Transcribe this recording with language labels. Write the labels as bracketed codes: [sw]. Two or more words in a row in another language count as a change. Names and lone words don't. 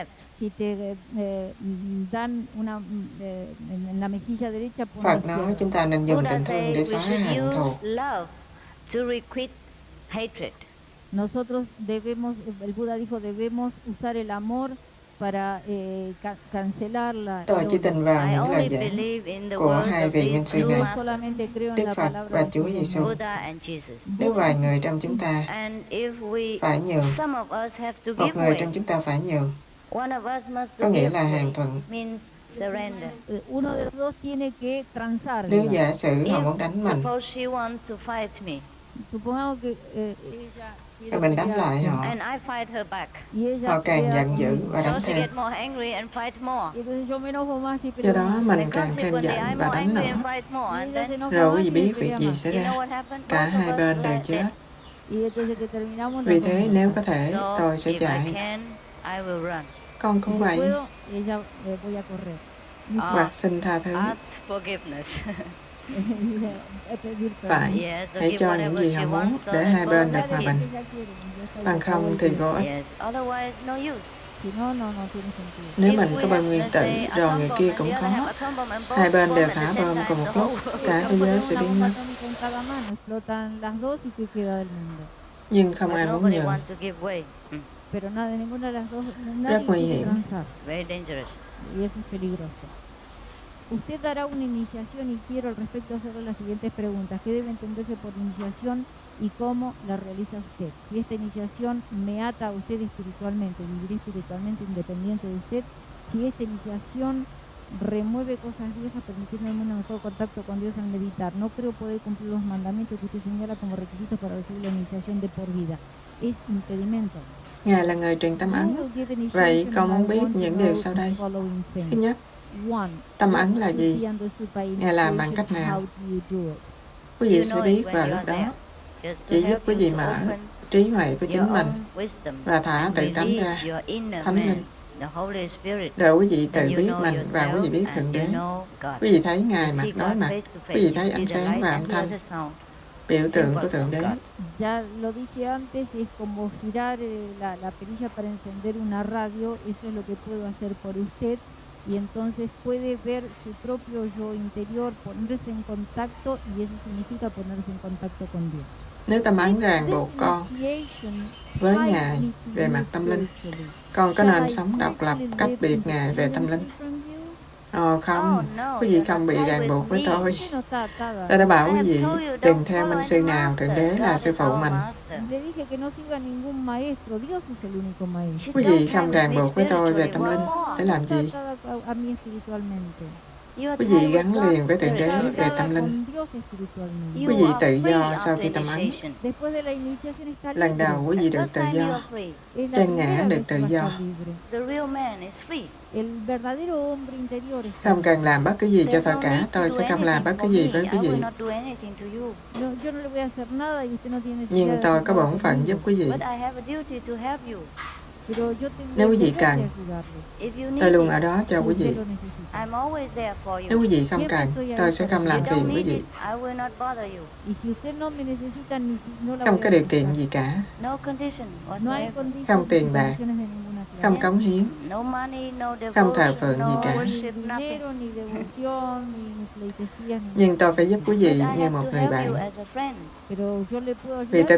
[es] Si te dan una en la mejilla derecha, pon la [vi] Phật nói [es] izquierda. [vi] chúng ta nên dùng [en] Buddha [vi] tình thương [en] said [vi] để [en] we [vi] xóa [en] should [vi] hận thù. [en] use love to requite hatred. [es] Nosotros debemos, el Buda dijo, debemos usar el amor para cancelar la [vi] Tôi chỉ tin vào [en] I [vi] những lời [en] only [vi] giảng [en] believe in the [vi] của [en] word [vi] hai [en] of [vi] vị [en] these [vi] minh sư [en] two [vi] này, [es] Yo [en] masters, [es] solamente creo en [vi] Đức [es] la [vi] Phật [es] palabra [vi] và [es] de [vi] Chúa [es] estos dos [vi] Giêsu. [en] Buddha and Jesus. [vi] Nếu vài người trong chúng ta [en] And if we, [vi] phải nhường, [en] some of us have to [vi] một [en] give [vi] người [en] way. [vi] trong chúng ta phải nhường, [en] One of us must [vi] có nghĩa [en] give [vi] là hàng [en] way. [vi] thuận. [en] Means surrender. [es] Uno de los dos tiene que transar. [vi] Nếu [es] digamos. [vi] giả sử họ [en] If [vi] muốn đánh mình [en] suppose she wants to fight me [es] Supongamos que ella [vi] và [es] quiere [vi] mình đánh [es] pelear [vi] lại con- họ, [en] and I fight her back, [es] y ella [vi] họ càng [es] pelea [vi] giận dữ [es] conmigo. [vi] và [en] so [vi] đánh [en] she [vi] thêm. [en] get more angry and fight more. [es] Y entonces yo me enojo más y [vi] Do [es] peleo [vi] đó [es] más. [vi] mình [en] And [vi] càng thêm [en] consequently, [vi] giận [en] I'm [vi] và [en] more [vi] đánh [en] angry [vi] nữa. [en] and fight more. [es] Y [en] And [es] ella se [en] then, [es] enoja [vi] Rồi [es] más [vi] quý vị [es] y [vi] biết [es] pelea [vi] việc gì [es] más. [vi] xảy [en] you know [vi] ra? [en] what happened? [vi] Cả [en] Both of [vi] hai [en] us [vi] bên đều [en] are [vi] chết. [en] dead. [es] Y entonces que terminamos [vi] Vì [es] las dos [vi] thế nếu [es] muertas. [vi] có thể [en] So, [vi] tôi sẽ [en] if I [vi] chạy. [en] can, I will run. [vi] Con [es] Y [vi] cũng [es] si [vi] vậy. [es] puedo, ella voy a correr. [vi] Hoặc xin tha thứ. [en] Ask forgiveness. [es] Pedir perdón. [vi] Phải. [en] Yes, so [vi] Hãy [en] give [vi] cho những [en] whatever [vi] gì [en] she [vi] họ muốn [en] wants so [vi] để [en] that [vi] hai [en] both [vi] bên [en] of [vi] được [en] us [vi] hòa [en] can- [vi] bình. [es] Ella quiere, yo estoy [vi] Bằng không thì vô ích. [en] Yes, otherwise no use. [es] Si no, no tiene sentido. [vi] Nếu [en] If [vi] mình [en] we [vi] có bom [en] have, [vi] nguyên [en] let's [vi] tử, [en] say, [vi] rồi [en] atom [vi] người [en] bomb [vi] kia [en] and [vi] cũng [en] the other have [vi] có, [en] atom bomb and [vi] hai [en] both [vi] bên [en] bomb [vi] đều [en] at the [vi] thả [en] same [vi] bom [en] time, [vi] cùng một [en] the [vi] lúc, [en] whole [vi] cả thế giới sẽ [es] Una [vi] biến [es] bomba [vi] mất. [es] atómica en cada mano, explotan las dos y ¿qué queda del mundo? [vi] Nhưng không [en] But [vi] ai muốn [en] nobody [vi] nhường. [en] wants to give way. [es] Pero nada, ninguna de las dos, [vi] Rất [es] nadie [vi] nguy [es] quiere [vi] hiểm. [es] transar. [en] Very dangerous. [es] Y eso es peligroso. Usted dará una iniciación y quiero al respecto hacerle las siguientes preguntas. ¿Qué debe entenderse por iniciación y cómo la realiza usted? Si esta iniciación me ata a usted espiritualmente, viviré espiritualmente independiente de usted. Si esta iniciación remueve cosas viejas, permitiéndome un mejor contacto con Dios al meditar. No creo poder cumplir los mandamientos que usted señala como requisitos para recibir la iniciación de por vida. Es impedimento. [vi] Ngài là người truyền tâm ấn. Vậy con muốn biết những điều sau đây. Thứ nhất, tâm ấn là gì? Ngài làm bằng cách nào? Quý vị sẽ biết vào lúc đó. Chỉ giúp quý vị mở trí huệ của chính mình và thả tự tánh ra, Thánh Linh, để quý vị tự biết mình và quý vị biết Thượng Đế. Quý vị thấy Ngài mặt đối mặt, quý vị thấy ánh sáng và âm thanh, biểu tượng của Thượng Đế. [es] Ya lo dije antes, es como girar la perilla para encender una radio, eso es lo que puedo hacer por usted, y entonces puede ver su propio yo interior, ponerse en contacto, y eso significa ponerse en contacto con Dios. [vi] Nếu tâm ấn ràng buộc con với Ngài về mặt tâm linh, con có nên sống độc lập cách biệt Ngài về tâm linh? Ồ không, quý vị không bị ràng buộc với tôi. Tôi đã bảo quý vị đừng theo minh sư nào, Thượng Đế là sư phụ mình. [es] Le dije que no siga ningún maestro, Dios es el único maestro. [vi] Quý vị không ràng buộc với tôi về tâm linh để làm gì? [es] A mí espiritualmente. [vi] Quý vị gắn liền với Thượng Đế về tâm linh. Quý vị tự do sau khi tâm ấn. [es] Después de la iniciación está libre. [vi] Lần đầu quý vị được tự do. [es] Es la [vi] Chân ngã [es] primera [vi] được [es] vez [vi] tự [es] que va a [vi] do. [es] estar libre. [en] The real man is free. [es] El verdadero hombre interior es [vi] Không cần làm bất cứ gì cho [en] There's [vi] tôi [en] no [vi] cả, [en] need to [vi] tôi [en] do [vi] sẽ không làm bất [en] anything [vi] cứ [en] for [vi] gì [en] me. [vi] với quý [en] I will [vi] vị. [en] not do anything to you. [es] No, yo no le voy a hacer nada y usted no tiene necesidad [vi] Nhưng [es] de [vi] tôi [es] hacer [vi] có [es] nada [vi] bổn phận [es] conmigo. [vi] giúp quý vị. [en] But I have a duty to help you. [es] Pero yo tengo [vi] Nếu quý [es] el [vi] vị [es] deber [vi] cần, [es] de ayudarle. [en] If you need [vi] tôi luôn [en] it, [vi] ở đó cho quý [es] Si [vi] vị. [es] usted lo necesita. [en] I'm always there for [vi] Nếu [en] you. [vi] quý vị không cần, tôi sẽ không làm [en] You [vi] phiền [en] don't [vi] quý [en] need [vi] vị. [en] it, I will not bother you. [es] Y si usted no me necesita, no la [vi] Không [es] voy [vi] có [es] a [vi] điều kiện [es] necesitar. [vi] gì cả, [en] No condition [es] No hay [en] whatsoever. [es] condiciones [vi] không tiền [es] ni [vi] bạc, [es] condiciones de ninguna clase. [vi] không cống hiến. [en] No money, no [vi] Không thờ [en] devotion, [vi] phượng gì [en] no [vi] cả. [es] Ni [en] worship, nothing. [es] dinero, ni devoción, ni pleitesías, ni [vi] Nhưng tôi phải giúp quý [en] But [vi] vị [en] I [vi] như [en] have [vi] một [en] to [vi] người [en] help [vi] bạn. [en] you as a friend. [es] Pero yo le puedo [vi] Vì [es] ayudar